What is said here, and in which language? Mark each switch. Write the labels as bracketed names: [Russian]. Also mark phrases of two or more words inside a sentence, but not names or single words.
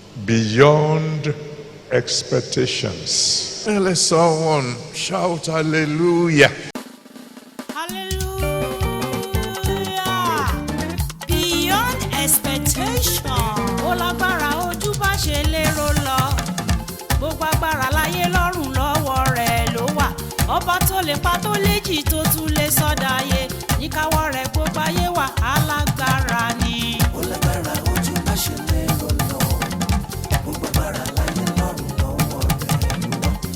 [English] Beyond expectations. And let someone shout hallelujah. Hallelujah. Beyond expectation. [Yoruba] Ó lágbára ojú bá ṣe lérò lọ. Gbogbo agbára láyé lọ́run lọ́wọ́ rẹ̀ ló wà. Ọba tó lè pa tó lè jì tó tún lè sọ dáyé. Níkáwọ́ rẹ̀ gbogbo ayé wà, alágbára ni. Ó lágbára ojú bá ṣe lérò lọ. Gbogbo agbára láyé lọ́run lọ́wọ́ rẹ̀ ló wà.